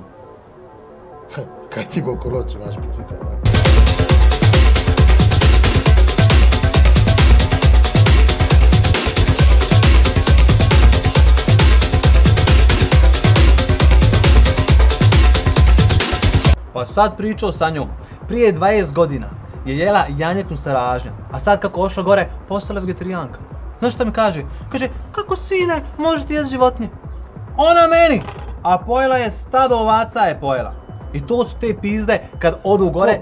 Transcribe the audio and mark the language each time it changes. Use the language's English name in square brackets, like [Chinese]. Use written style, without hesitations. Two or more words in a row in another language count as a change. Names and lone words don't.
[Slovenian] Kaj ti bo kolo, če imaš bicikl? [Bosnian] Pa sad pričao sa njom. Prije 20 godina je jela janjetnu sa ražnjom, a sad kako ošla gore, postala vegetarijanka. Znaš šta mi kaže? Kaže, kako sine, možeš ti jesti životinje? Ona meni! A pojela je stado ovaca je pojela. I to su te pizde kad odu gore.